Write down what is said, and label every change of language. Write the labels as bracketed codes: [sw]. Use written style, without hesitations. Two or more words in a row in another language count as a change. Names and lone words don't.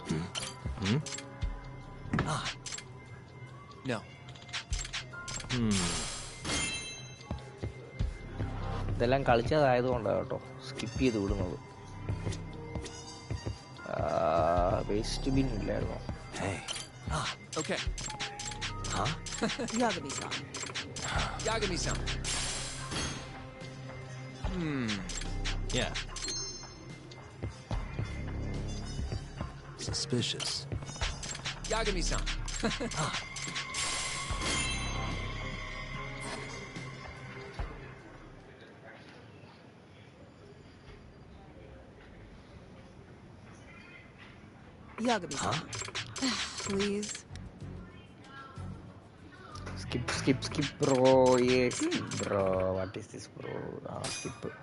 [en] ഫ്രിഡ്ജ്. No. [ml] ഇതെല്ലാം കളിച്ചതായതുകൊണ്ടാണ് കേട്ടോ സ്കിപ്പ് ചെയ്ത് വിടുന്നത്. [en] waste bin [ml] ഇല്ലായിരുന്നോ? [en] Okay. Huh? Yagami-san. Yagami-san. Yeah. Suspicious. Yagami-san. Yagami-san. Please. Skip, bro. Yes, bro. What is this, bro? Skip.